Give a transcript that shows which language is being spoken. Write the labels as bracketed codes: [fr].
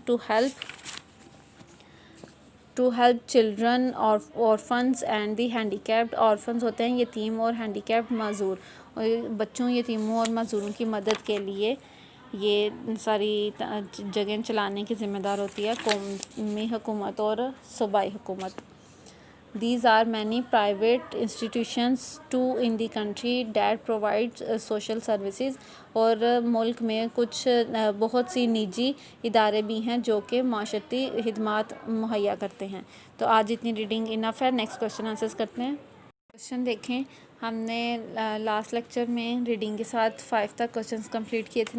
[en] To help children orphans and the handicapped. [ur] orphans ہوتے ہیں یتیم اور handicapped معذور. بچوں، یتیموں اور معذوروں کی مدد کے لیے یہ ساری جگہیں چلانے کی ذمہ دار ہوتی ہے قومی حکومت اور صوبائی حکومت. [en] These are many private institutions too in the country that provide social services. [ur] اور ملک میں بہت سی نجی ادارے بھی ہیں جو کہ معاشرتی خدمات مہیا کرتے ہیں. تو آج اتنی ریڈنگ انف ہے. نیکسٹ کوشچن آنسرز کرتے ہیں. کوشچن دیکھیں، ہم نے لاسٹ لیکچر میں ریڈنگ کے ساتھ 5 تک کوشچنس کمپلیٹ کیے تھے.